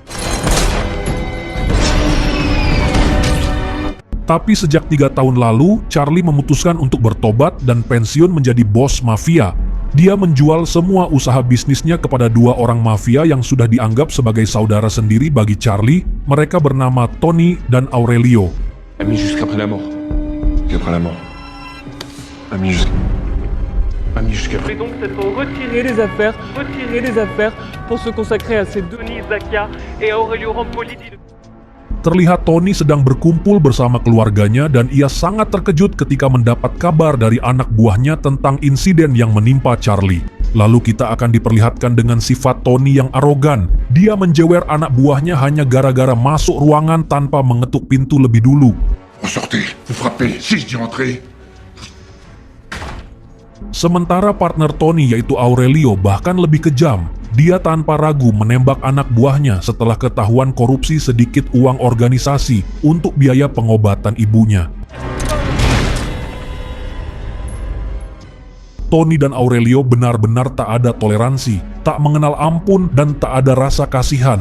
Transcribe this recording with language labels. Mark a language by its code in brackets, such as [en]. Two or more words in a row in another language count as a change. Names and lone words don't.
[id] Tapi sejak 3 tahun lalu, Charlie memutuskan untuk bertobat dan pensiun menjadi bos mafia. Dia menjual semua usaha bisnisnya kepada 2 orang mafia yang sudah dianggap sebagai saudara sendiri bagi Charlie. Mereka bernama Tony dan Aurelio. [fr] Ami jusqu'après la mort. Jusqu'après la mort. Ami jusqu'après. Et donc c'est pour retirer les affaires pour se consacrer à ces Tony Zacchia et Aurelio Rampoli. [id] Terlihat Tony sedang berkumpul bersama keluarganya dan ia sangat terkejut ketika mendapat kabar dari anak buahnya tentang insiden yang menimpa Charlie. Lalu kita akan diperlihatkan dengan sifat Tony yang arogan. Dia menjewer anak buahnya hanya gara-gara masuk ruangan tanpa mengetuk pintu lebih dulu. [fr] Sortez, vous frappez, si je dis entrez. [id] Sementara partner Tony yaitu Aurelio bahkan lebih kejam. Dia tanpa ragu menembak anak buahnya setelah ketahuan korupsi sedikit uang organisasi untuk biaya pengobatan ibunya. Tony dan Aurelio benar-benar tak ada toleransi, tak mengenal ampun, dan tak ada rasa kasihan.